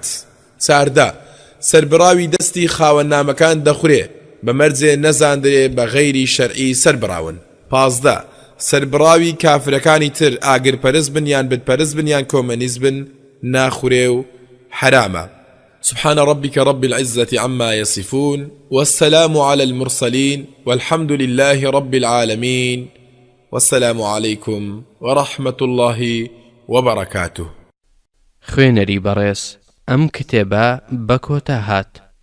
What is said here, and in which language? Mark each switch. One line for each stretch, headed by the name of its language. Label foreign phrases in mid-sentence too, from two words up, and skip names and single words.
Central Kurdish: 14 سەربراوی دەستی خاوەنامەکان دەخورێ بە مەرجێ نەزاندرێ بە غەیری شەرعی سەربراون. 15 سەربراوی کافرەکانی تر ئاگرپەرست بن یان بتپەرست بن یان کۆمەنیست بن ناخورێ و حرامە.
Arabic: سبحان ربك رب العزة عما يصفون والسلام على المرسلين والحمد لله رب العالمين والسلام عليكم ورحمة الله وبركاته.
Central Kurdish: خوێنەری بەڕێز ئەم کتێبە بە کۆتا هات.